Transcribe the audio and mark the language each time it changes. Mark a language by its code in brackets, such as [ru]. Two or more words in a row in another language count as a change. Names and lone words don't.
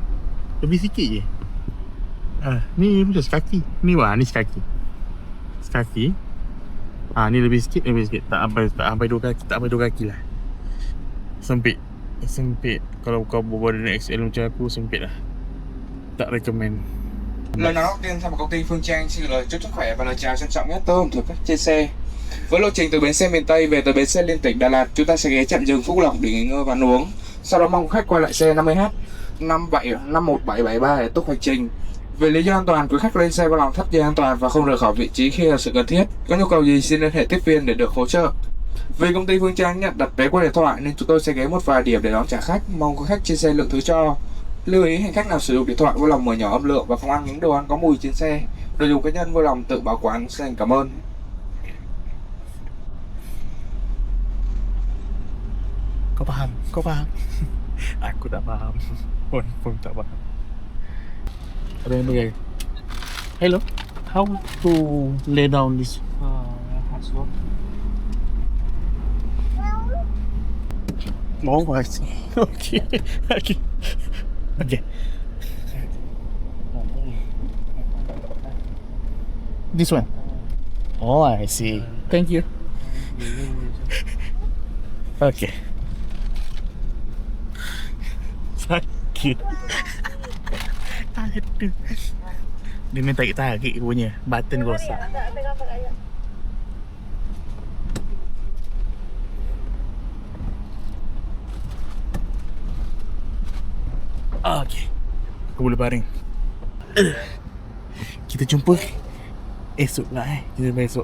[ms] Ni macam sekaki. Ni sekaki. Ni lebih sikit. Tak sampai 2 kaki lah. Sempit. Kalau kau berbual dengan XL macam aku, sempit lah. Tak recommend. [vi] Lời nói đầu tiên thay mặt công ty Phương Trang xin gửi lời chúc sức khỏe và lời chào trân trọng nhất tới ông thực khách trên xe. Với lộ trình từ bến xe miền Tây về tới bến xe liên tỉnh Đà Lạt, chúng ta sẽ ghé trạm dừng Phúc Lộc để nghỉ ngơi và ăn uống. Sau đó mong khách quay lại xe 50H 51773 để tục hành trình. Về lý do an toàn, quý khách lên xe bao lòng thắt dây an toàn và không rời khỏi vị trí khi là sự cần thiết. Có nhu cầu gì xin liên hệ tiếp viên để được hỗ trợ. Vì công ty Phương Trang nhận đặt vé qua điện thoại nên chúng tôi sẽ ghé một vài điểm để đón trả khách. Mong quý khách trên xe lượng thứ cho. Lưu ý hành khách nào sử dụng điện thoại vui lòng mở nhỏ âm lượng và không ăn những đồ ăn có mùi trên xe. Đồ dùng cá nhân vui lòng tự bảo quản. Xin cảm ơn. [ms] Kau faham? Aku tak faham. Pun tak faham. Ada yang bagai. [en] Hello, how to lay down this? Oh, I see. Okay. This one. Oh, I see. Thank you. Okay. [ms] Sakit. Aduh. Dia main tarik-tarik punya. Button rosak. Okay. Aku boleh baring. Kita jumpa esok lah Kita jumpa esok.